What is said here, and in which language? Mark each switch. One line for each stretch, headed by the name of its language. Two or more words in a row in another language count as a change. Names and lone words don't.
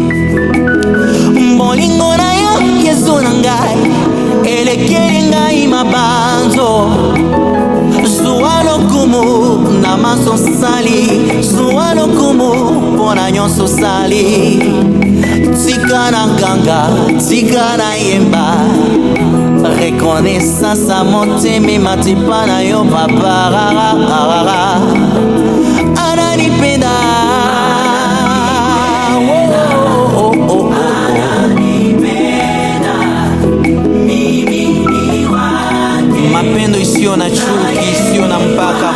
Lingala: Bolingo na yo Yesu na ngai elekeli ngai mabanzo, zuwa lokumu na maso sali, zuwa lokumu pona nyonso sali. Tika na ganga, tika na yemba,
French: reconnaissance à
Lingala: motema matipa na yo papa,
Swahili: ananipenda mapendo isiyo na chuki, isiyo na mpaka.